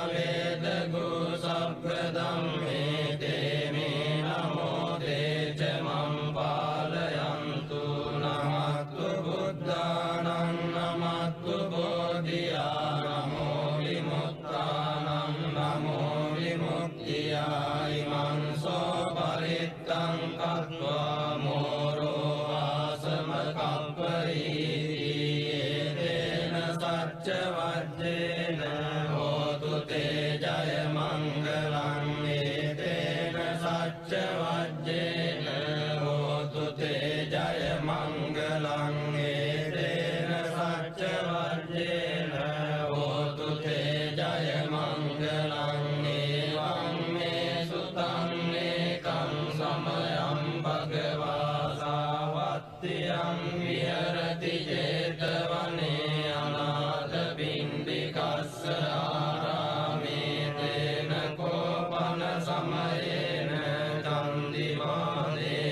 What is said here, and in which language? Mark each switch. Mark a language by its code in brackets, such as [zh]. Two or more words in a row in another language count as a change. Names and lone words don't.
[pi] වේදගු සබ්බ ධම්මේ තේ මේ නමෝ තේ ච මං පාලයන්තු නමත්තු බුද්ධානං නමත්තු බෝධියා නමෝ විමුක්තානං නමෝ විමුක්තියා ඉමං සෝ පරිත්තං කତ୍වා මෝරෝ ආසම කප්පරීති ඒතේන සච්ච වජ්ජේන හෝතු තේ ජය මංගලං ඒතේන සච්ච වජ්ජේන හෝතු තේ ජය මංගලං ඒතේන සච්ච වජ්ජේන හෝතු තේ ජය මංගලං ඒවං මේ සුතං ඒකං සමයං භගවා සාවත්තියං විහෙරති ජේතවනේ අනාථ පිණ්ඩිකස්ස ආරාමේ තේන කෝපන සමයේන චන්දිමාදේ